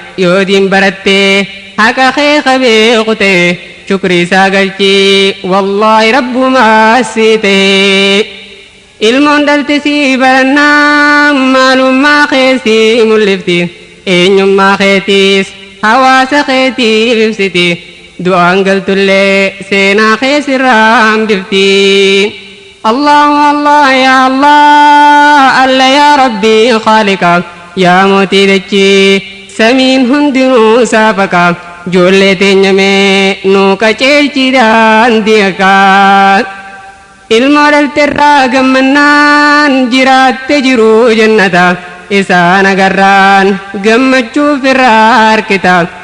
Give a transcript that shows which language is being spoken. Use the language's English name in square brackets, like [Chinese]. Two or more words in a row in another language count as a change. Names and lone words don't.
[Oromo] Yoo diin barattee haqa kee qabee kutee shukrii isaa galchii wallaahi Rabbumaa si ta'e. Ilmoon dhalte si barannaa maalummaa kee si mul'ifti. Eenyummaa keetiis hawaasa keetiif ibsiti. Du'aan galtullee seenaa kee sirraa hambifti. [Arabic] الله الله يا الله، الله يا رب خالق, [Oromo] ya mootii dachii samiin hundinuu saafaqa. Ijoollee teenya mee nuu qajeelchi daandii haqaa. Ilmoo dhalterraa gammannaan jiraatte jiru jannata. Isaan agarraan gammachuuf irraa harkita.